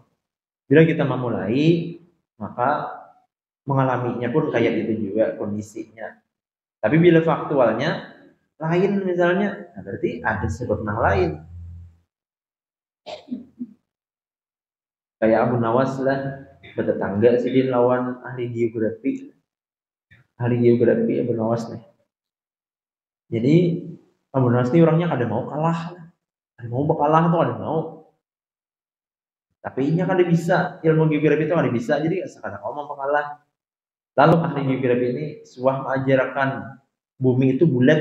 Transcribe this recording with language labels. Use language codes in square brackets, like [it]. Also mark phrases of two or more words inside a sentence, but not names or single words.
[id] Bila kita memulai, maka mengalaminya pun kayak itu juga kondisinya. Tapi bila faktualnya, lain misalnya, nah berarti ada sebab yang lain. [bjn] Kayak Abu Nawas lah, bertetangga sih dia lawan ahli geografi Abu Nawas nih. Jadi Abu Nawas ini orangnya kada mau kalah, kada mau bakalah tuh kada mau. Tapi nya kada bisa, ilmu geografi itu kada bisa, jadi sekarang ngomong bakalah. Lalu ahli geografi ini suah mengajarkan bumi itu bulat.